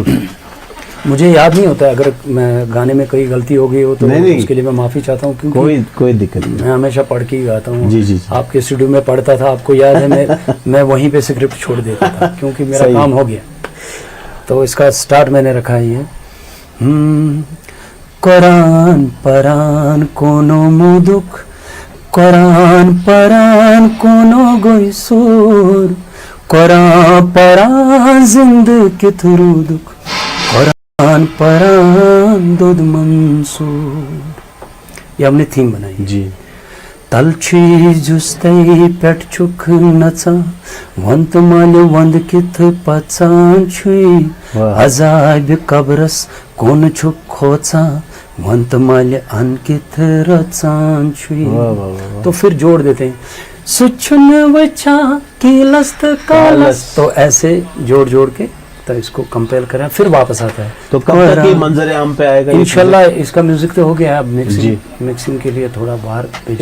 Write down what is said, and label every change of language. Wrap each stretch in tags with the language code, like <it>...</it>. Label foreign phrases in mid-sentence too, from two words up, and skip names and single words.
<hi>मुझे याद नहीं होता, अगर मैं गाने में कोई गलती हो गई हो तो नहीं। उसके लिए मैं माफ़ी चाहता हूँ, क्योंकि कोई दिक्कत नहीं। मैं हमेशा पढ़ के ही गाता हूँ। जी, जी, जी। आपके स्टूडियो में पढ़ता था, आपको याद है, मैं वहीं पे स्क्रिप्ट छोड़ देता था, क्योंकि मेरा सही। काम हो गया। तो इसका स्टार्ट मैंने रखा है ये,</hi> <ks>कुरान परान कोनो मुदुक, कुरान परान कोनो गोई सूर, कुरान परान जिंदगी थुरु दुख, कुरान परान दुध मंसूर।</ks> <hi>ये हमने थीम बनाई। जी,</hi> <ks>तलछी जुस्तई पेट छुक नचा, वंत माल वंद किथ पचान छुई,</ks> <hi>वाह।</hi> <ks>अजाब कब्रस कौन छुक खोचा, वंत माल अन किथ रचान छुई।</ks> <hi>वाह, वाह, वाह, वाह। तो फिर जोड़ देते हैं,</hi> <ks>सुचुन वचा कीलस्त कालस,</ks> <hi>तो ऐसे जोड़ के तो इसको कंपेल करें, फिर वापस आता है। तो कब तक ये मंजर आम पे आएगा? ये इंशाल्लाह इसका म्यूजिक तो हो गया है, अब जी। मिक्सिंग के लिए थोड़ा बाहर भेजा है।</hi>